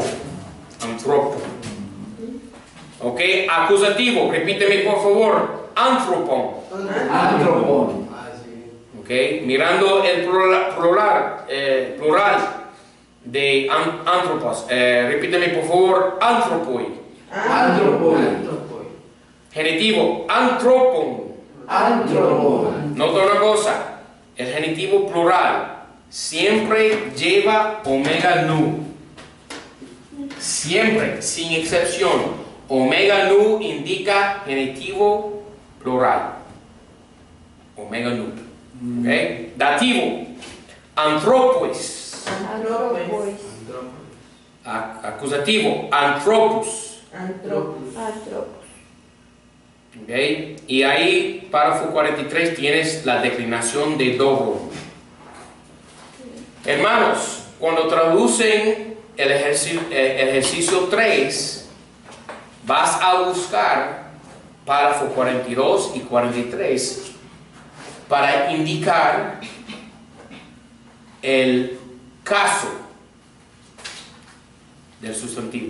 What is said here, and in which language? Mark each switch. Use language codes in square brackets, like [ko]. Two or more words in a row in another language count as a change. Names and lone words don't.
[es] Antropo. Ok, acusativo, repíteme por favor. Antropon. Antropón. Ok, mirando el plural de antropos. Repíteme por favor. Antropoi. Antropón. Genitivo, antropon. Antropón. Nota una cosa. El genitivo plural siempre lleva omega nu. Siempre, sin excepción. Omega nu indica genitivo plural. Omega nu. ¿Okay? Dativo. Antropois. Antropois. Acusativo. Anthropos. Antropos. ¿Okay? Y ahí, párrafo 43, tienes la declinación de dobro. Hermanos, cuando traducen el ejercicio 3, vas a buscar párrafo 42 y 43 para indicar el caso del sustantivo.